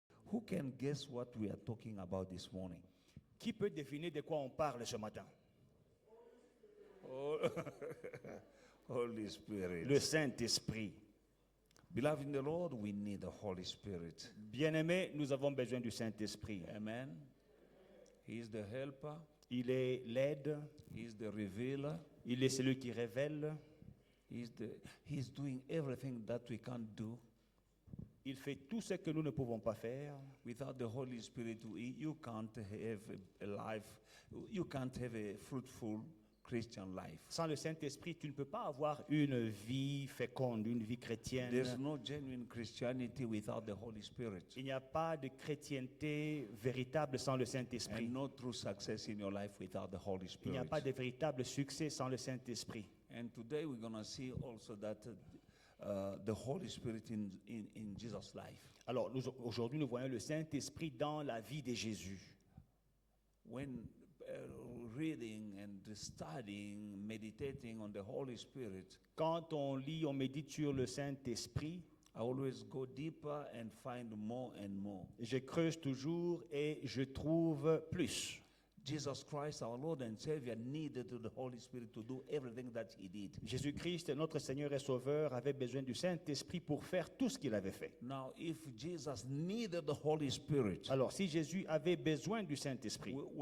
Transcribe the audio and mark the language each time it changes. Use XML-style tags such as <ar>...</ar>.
<en>who can guess what we are talking about this morning?</en> <fr>Qui peut deviner de quoi on parle ce matin?</fr> <en>Holy Spirit.</en> <fr>Le Saint-Esprit.</fr> <en>Beloved in the Lord, we need the Holy Spirit.</en> <fr>Bien-aimés, nous avons besoin du Saint-Esprit.</fr> <en>Amen. He is the helper.</en> <fr>Il est l'aide,</fr> <en>He is the revealer.</en> <fr>il est celui qui révèle,</fr> <en>He's doing everything that we can't do.</en> <fr>il fait tout ce que nous ne pouvons pas faire.</fr> <en>Without the Holy Spirit, you can't have a life. You can't have a fruitful Christian life.</en> <fr>Sans le Saint-Esprit, tu ne peux pas avoir une vie féconde, une vie chrétienne.</fr> <en>There's no genuine Christianity without the Holy Spirit.</en> <fr>Il n'y a pas de chrétienté véritable sans le Saint-Esprit.</fr> <en>And no true success in your life without the Holy</en> <fr>Il n'y a</fr> <en>Spirit.</en> <fr>pas de véritable succès sans le Saint-Esprit.</fr> <en>And today we're going to see also that the Holy Spirit in Jesus' life.</en> <fr>Alors, aujourd'hui, nous voyons le Saint-Esprit dans la vie de Jésus.</fr> <en>When reading and studying, meditating on the Holy Spirit,</en> <fr>Quand on lit, on médite sur le Saint-Esprit,</fr> <en>I always go deeper and find more and more.</en> <fr>je creuse toujours et je trouve plus.</fr> <en>Jesus Christ, our Lord and Savior, needed the Holy Spirit to do everything that He did.</en> <fr>Jésus-Christ, notre Seigneur et Sauveur, avait besoin du Saint-Esprit pour faire tout ce qu'il avait fait.</fr> <en>Now, if Jesus needed the Holy Spirit</en> <fr>Alors, si Jésus avait besoin du Saint-Esprit</fr>